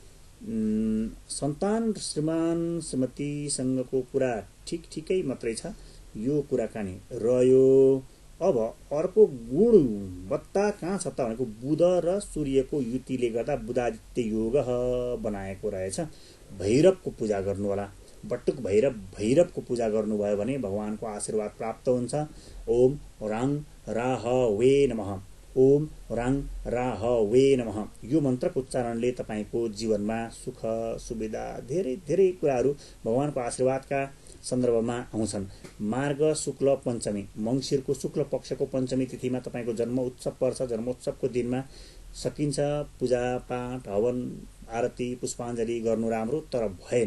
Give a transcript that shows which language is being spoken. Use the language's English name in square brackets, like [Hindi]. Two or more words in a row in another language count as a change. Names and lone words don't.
[Nepali] सन्तान श्रीमान श्रीमतीसँगको कुरा ठिकै मात्रै छ यो कुराकानी रह्यो अब अर्को गुण बत्ता कहाँ छ त भनेको बुध र सूर्यको युतिले गर्दा बुधादित्य योग बनाएको रहेछ भैरवको पूजा गर्नु होला बटुक भैरवको पूजा गर्नुभयो भने भगवानको आशीर्वाद प्राप्त हुन्छ [Sanskrit] ओम राङ राहवे नमः ओम राङ राहवे नमः [Nepali] यो मन्त्रको उच्चारणले तपाईको जीवनमा सुख सुविधा धेरै कुराहरू भगवानको आशीर्वादका सन्दर्भमा आउँछन् मार्ग शुक्ल पञ्चमी मङ्सिरको शुक्ल पक्षको पञ्चमी तिथिमा तपाईको जन्म उत्सव पर्छ जन्मोत्सवको दिनमा सकिन्छ पूजा पाठ हवन आरती पुष्पाञ्जली गर्नु राम्रो तर भएन